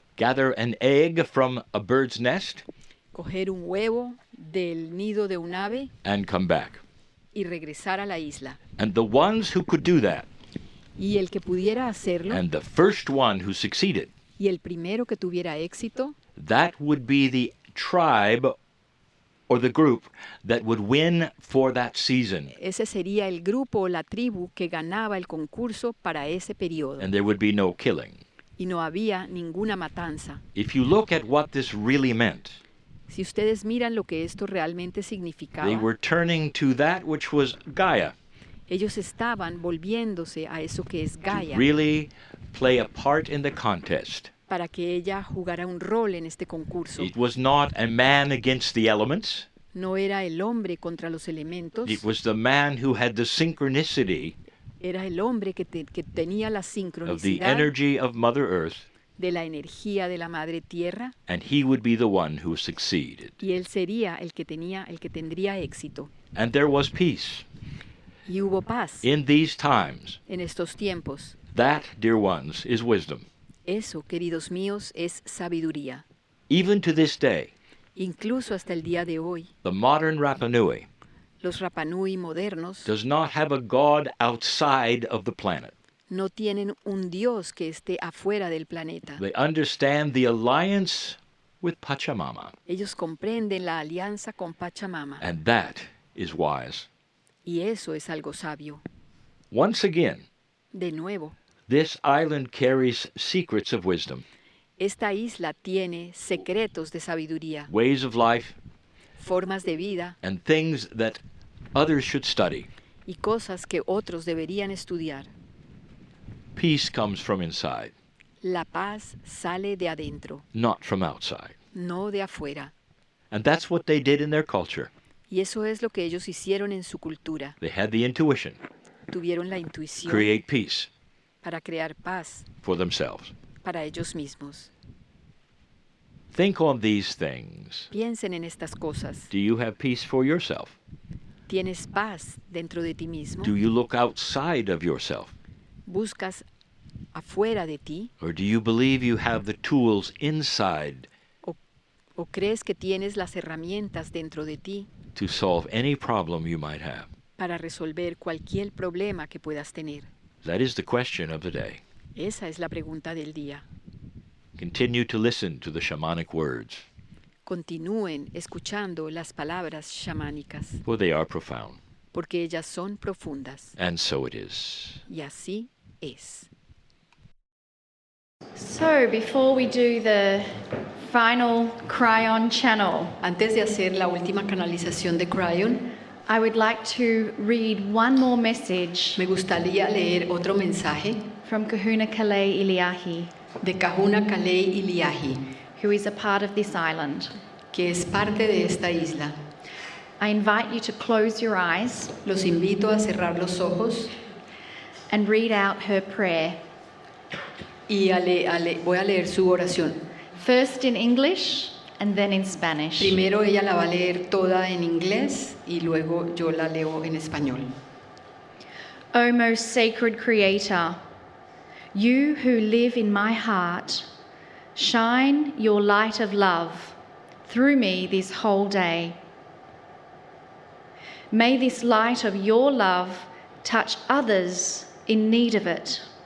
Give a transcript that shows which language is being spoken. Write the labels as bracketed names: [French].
[English] gather an egg from a bird's nest, [Spanish] coger un huevo del nido de un ave [English] and come back. [Spanish] y regresar a la isla. [English] And the ones who could do that, [Spanish] Y el que pudiera hacerlo, [English] and the first one who succeeded, [Spanish] y el primero que tuviera éxito, [English] that would be the tribe or the group that would win for that season. [Spanish] ese sería el grupo o la tribu que ganaba el concurso para ese periodo. [English] And there would be no killing. [Spanish] Y no había ninguna matanza. [English] If you look at what this really meant, [Spanish] Si ustedes miran lo que esto realmente [English] they [Spanish] significaba, [English] were turning to that which was Gaia [Spanish] ellos estaban volviéndose a eso que es [English] to [Spanish] Gaia, [English] really play a part in the contest. [Spanish] para que ella jugara un rol en este concurso. [English] It was not a man against the elements. [Spanish] No era el hombre contra los elementos, [English] It was the man who had the synchronicity [Spanish] era el hombre que tenía la [English] of the [Spanish] sincronicidad [English] energy of Mother Earth, [Spanish] de la energía de la Madre Tierra, [English] and he would be the one who succeeded. [Spanish] y él sería el que tendría éxito. [English] And there was peace [Spanish] Y hubo paz [English] in these times. [Spanish] en estos tiempos. [English] That, dear ones, is wisdom. [Spanish] Eso, queridos míos, es sabiduría. [English] Even to this day, [Spanish] Incluso hasta el día de hoy, [English] the modern Rapa Nui [Spanish] los Rapa Nui modernos [English] does not have a God outside of the planet. [Spanish] no tienen un Dios que esté afuera del planeta. [English] They understand the alliance with Pachamama, [Spanish] Ellos comprenden la alianza con Pachamama, [English] and that is wise. [Spanish] y eso es algo sabio. [English] Once again, [Spanish] De nuevo, [English] this island carries secrets of wisdom, [Spanish] esta isla tiene secretos de sabiduría, [English] ways of life, [Spanish] formas de vida [English] and things that others should study. [Spanish] y cosas que otros deberían estudiar. [English] Peace comes from inside. [Spanish] La paz sale de adentro, [English] not from outside. [Spanish] no de afuera. [English] And that's what they did in their culture. [Spanish] Y eso es lo que ellos hicieron en su cultura. [English] They had the intuition, [Spanish] Tuvieron la intuición [English] create peace [Spanish] para crear paz [English] for themselves. [Spanish] para ellos mismos. [English] Think on these things. [Spanish] Piensen en estas cosas. [English] Do you have peace for yourself? [Spanish] ¿Tienes paz dentro de ti mismo? [English] Do you look outside of yourself? [Spanish] ¿Buscas afuera de ti? [English] Or do you believe you have the tools inside [Spanish] ¿O crees que tienes las herramientas dentro de ti [English] to solve any problem you might have? [Spanish] para resolver cualquier problema que puedas tener? [English] That is the question of the day. [Spanish] Esa es la pregunta del día. [English] Continue to listen to the shamanic words, [Spanish] Continúen escuchando las palabras chamánicas, [English] for they are profound. [Spanish] porque ellas son profundas. [English] And so it is. [Spanish] Y así es. [English] So, before we do the final Kryon channel, [Spanish] Antes de hacer la última canalización de Kryon, [English] I would like to read one more message [Spanish] me gustaría leer otro mensaje [English] from Kahuna Kalei Iliahi, [Spanish] de Kahuna Kalei Iliahi, [English] who is a part of this island. [Spanish] que es parte de esta isla. [English] I invite you to close your eyes [Spanish] Los invito a cerrar los ojos [English] and read out her prayer, [Spanish] y voy a leer su oración. [English] first in English and then in Spanish. [Spanish] Primero ella la va a leer toda en inglés y luego yo la leo en español. [English] O most sacred Creator, you who live in my heart, shine your light of love through me this whole day. May this light of your love touch others in need of it.